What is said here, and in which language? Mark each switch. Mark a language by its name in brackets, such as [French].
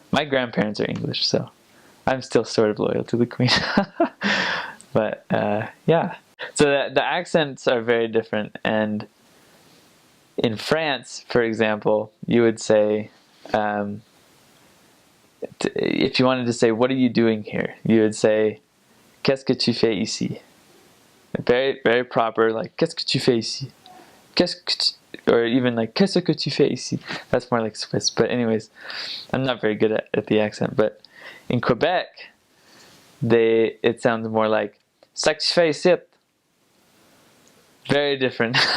[English] My grandparents are English, so I'm still sort of loyal to the Queen. But yeah. So the accents are very different. And in France, for example, you would say, if you wanted to say, what are you doing here? You would say, [French] qu'est-ce que tu fais ici? [English] Very, very proper, like, [French] qu'est-ce que tu fais ici? [English] Or even like, [French] qu'est-ce que tu fais ici? [English] That's more like Swiss. But anyways, I'm not very good at the accent. But in Quebec, it sounds more like, [French] ça que tu fais ici? [English] Very different.